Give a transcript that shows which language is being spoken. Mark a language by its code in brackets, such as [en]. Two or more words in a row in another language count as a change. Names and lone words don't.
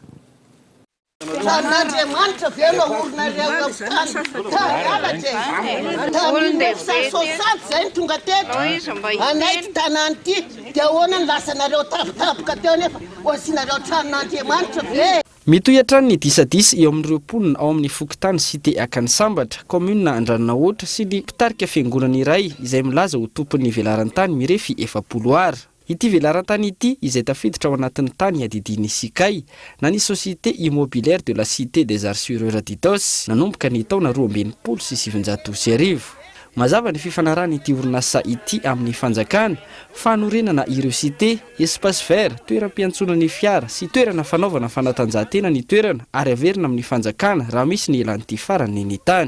[mg] N'Andriamanitra velo orinareo zay tonga teto anaity tanany ity dia ahoana ny lasanareo tavitaboka teo nefa osinareo tranon'Andriamanitra ve. Mitohy ny disadisa eo amin'ny roapolona ao amin'ny fokotany cité akany sambatra commune Andranina ohatra sy ny mpitarika fiangonana iray izay milaza ho tompon'ny velarantany mirefy 7 ara. Ity velarantany ity izay tafiditra ao anatin'ny tany adidin'ny sikay na ny société immobilière de la cité des assureurs d'Itos nanomboka ny taona 2017. Mazava ny fifanarahana ity orinasa ity amin'ny fanjakana, fanorenana ireo cité, [fr] espace vert, [mg] toeram-piantsonan'ny fiara sy toerana fanaovana fanatanjahantena ny toerana ary averina amin'ny fanjakana raha misy ny elan'ity farany ny tany.